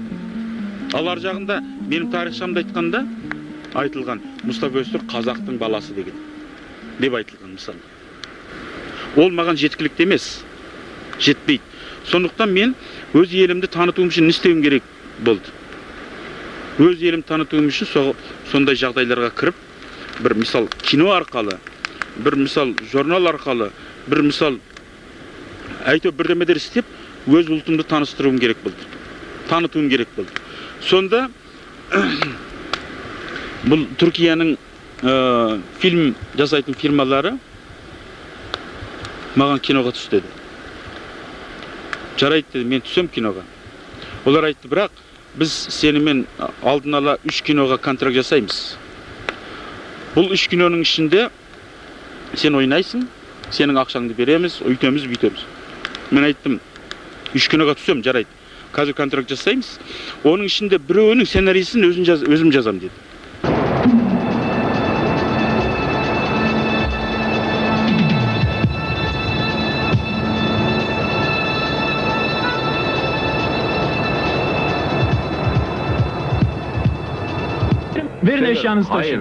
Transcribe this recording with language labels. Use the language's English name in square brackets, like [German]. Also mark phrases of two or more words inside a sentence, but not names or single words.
[Kazakh] Ал ар жағында менің тарихшамда айтқанда айтылған Мустафа Өзтүрк қазақтың баласы деген деп айтылған мысалы. Ол маған жеткілікті емес, жетпейді. Сондықтан мен өз елімді танытуым үшін не істеуім керек болды. Өз елімді танытуым үшін сондай жағдайларға кіріп, бір misal кино арқалы, [Turkish] bir misal [Kazakh] журнал арқалы, [Turkish] bir misal [Kazakh] әйтеуір бірдемелер істеп, өз ұлтымды таныстыруым керек болды. Танытуым керек болды. Сонда бұл Түркияның фильм жасайтын фирмалары маған киноға түс деді. Жарайды деді, мен түсем киноға. Олар айтты, бірақ біз сенімен алдын ала 3 киноға контракт жасаймыз. Бұл 3 киноның ішінде сен ойнайсың, сенің ақшаңды береміз, өйтеміз, бүйтеміз. Мен айттым, 3 киноға түсем, жарайды. Қазір контракт жасаймыз. Оның ішінде біреуінің сценарийсін өзім жазам деді. [Turkish] Verin eşyanızı taşıyın.